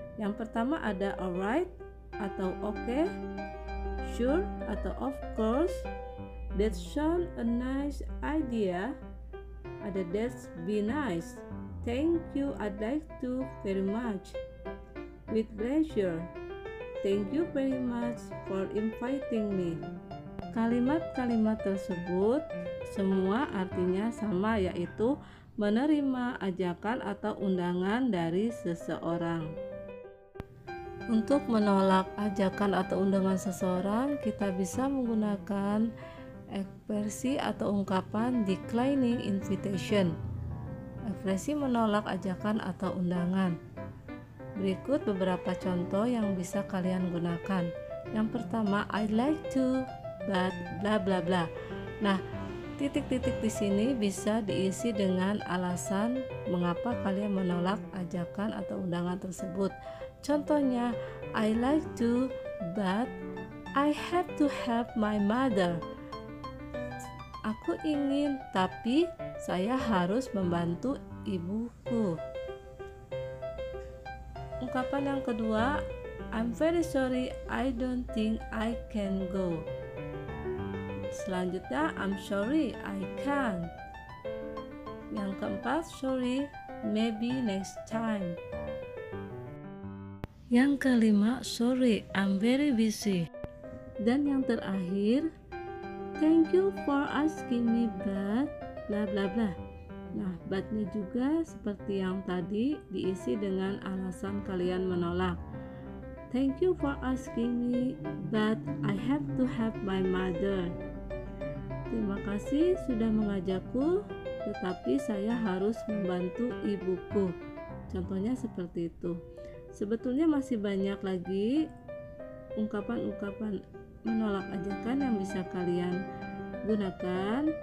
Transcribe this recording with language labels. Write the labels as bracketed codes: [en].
[id] Yang pertama ada [en] alright atau okay, sure atau of course, that sound a nice idea, [id] ada [en] that's be nice, thank you, I'd like to very much, with pleasure, thank you very much for inviting me. [id] Kalimat-kalimat tersebut semua artinya sama, yaitu menerima ajakan atau undangan dari seseorang. Untuk menolak ajakan atau undangan seseorang, kita bisa menggunakan ekspresi atau ungkapan declining invitation. Ekspresi menolak ajakan atau undangan. Berikut beberapa contoh yang bisa kalian gunakan. Yang pertama, [en] I'd like to, but bla bla bla. [id] Nah, titik-titik di sini bisa diisi dengan alasan mengapa kalian menolak ajakan atau undangan tersebut. Contohnya, [en] I like to, but I have to help my mother. [id] Aku ingin, tapi saya harus membantu ibuku. Ungkapan yang kedua, [en] I'm very sorry, I don't think I can go. [id] Selanjutnya, [en] I'm sorry, I can't. [id] Yang keempat, [en] sorry, maybe next time. [id] Yang kelima, [en] sorry, I'm very busy. [id] Dan yang terakhir, [en] thank you for asking me, but bla bla bla. [id] Nah, but-nya juga seperti yang tadi diisi dengan alasan kalian menolak. [en] Thank you for asking me, but I have to help my mother. [id] Terima kasih sudah mengajakku, tetapi saya harus membantu ibuku. Contohnya seperti itu. Sebetulnya masih banyak lagi ungkapan-ungkapan menolak ajakan yang bisa kalian gunakan.